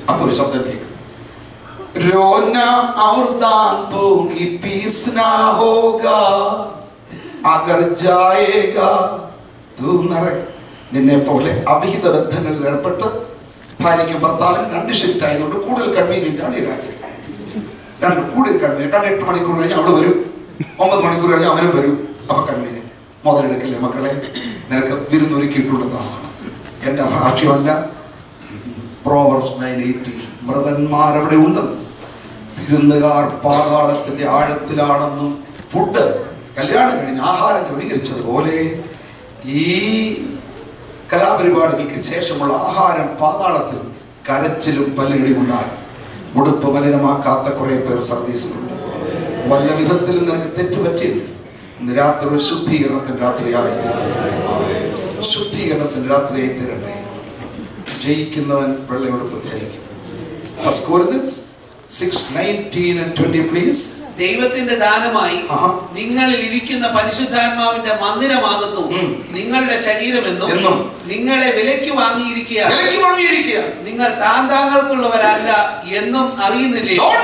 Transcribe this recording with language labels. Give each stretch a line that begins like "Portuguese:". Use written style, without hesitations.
Malayalam: അപ്പൊ ഒരു ശബ്ദം കേൾക്കും,
Hindi: रोना और दांतों की पीसना होगा अगर जाएगा तू नर.
Malayalam: നിന്നെ പോലെ അവിഹിത ബന്ധങ്ങളിൽ ഏർപ്പെട്ട് ഭാര്യയ്ക്കും ഭർത്താവിനും 2 ഷിഫ്റ്റ് ആയതുകൊണ്ട് കൂടുതൽ കൺവീനിയന്റ് ആണ് ഈ രാജ്യത്ത്. കൂടുതൽ കൺവീനിയന്റ്. കാരണം 8 മണിക്കൂർ കഴിഞ്ഞ് അവള് വരും, 9 മണിക്കൂർ കഴിഞ്ഞ് അവനും വരും. അപ്പൊ കൺവീനിയന്റ്. മുതലെടുക്കല്ലേ മക്കളെ, നിനക്ക് വിരുന്നൊരുക്കിയിട്ടുള്ളതാണ്. എന്റെ ഭാഷ്യമല്ല. Proverbs 9:18 മൃതന്മാരവിടെ ഉണ്ടെന്നും വിരുന്നുകാർ പാതാളത്തിന്റെ ആഴത്തിലാണെന്നും. ഫുഡ് കല്യാണം കഴിഞ്ഞ് ആഹാരം ക്രമീകരിച്ചതുപോലെ ഈ കലാപരിപാടികൾക്ക് ശേഷമുള്ള ആഹാരം പാതാളത്തിൽ കരച്ചിലും പല്ലിടി ഉണ്ടാകും. ഉടുപ്പ് മലിനമാക്കാത്ത കുറെ പേർ സർവീസിലുണ്ട്. വല്ല വിധത്തിലും നിനക്ക് തെറ്റുപറ്റിയില്ല. ഇന്ന് രാത്രി ഒരു ശുദ്ധീകരണത്തിന്റെ രാത്രിയായി തീരട്ടെ. ശുദ്ധീകരണത്തിന്റെ രാത്രിയായി തീരട്ടെ. ജയിക്കുന്നവൻ വെള്ളയുടുപ്പ് ധരിക്കും.
English: 1 Corinthians 6:19 and 20 please.
Malayalam: ദൈവത്തിന്റെ ദാനമായി നിങ്ങളിൽ ഇരിക്കുന്ന പരിശുദ്ധാത്മാവിന്റെ മന്ദിരമാകുന്നു നിങ്ങളുടെ ശരീരമെന്നും നിങ്ങളെ വിലയ്ക്ക് വാങ്ങിയിരിക്കുക നിങ്ങൾ താങ്കൾക്കുള്ളവരല്ല എന്നും അറിയുന്നില്ലേ?